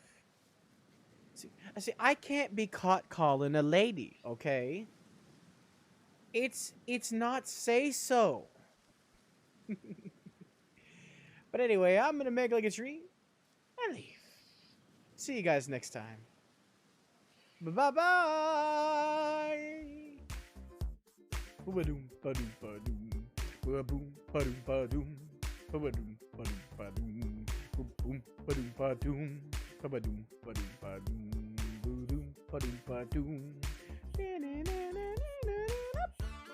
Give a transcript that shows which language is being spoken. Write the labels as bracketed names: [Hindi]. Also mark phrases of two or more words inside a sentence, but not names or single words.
[English] See, I can't be caught calling a lady, okay? It's not say so. But anyway, I'm going to make like a tree and leave. See you guys next time. Bye-bye. Ba-doom, ba-doom, ba-doom. Ba-boom, ba-doom, ba-doom. Ba-ba-doom, ba-doom, ba-doom. Ba-boom, ba-doom, ba-doom. Ba-ba-doom, ba-doom, ba-doom. Ba-doom, ba-doom, ba-doom.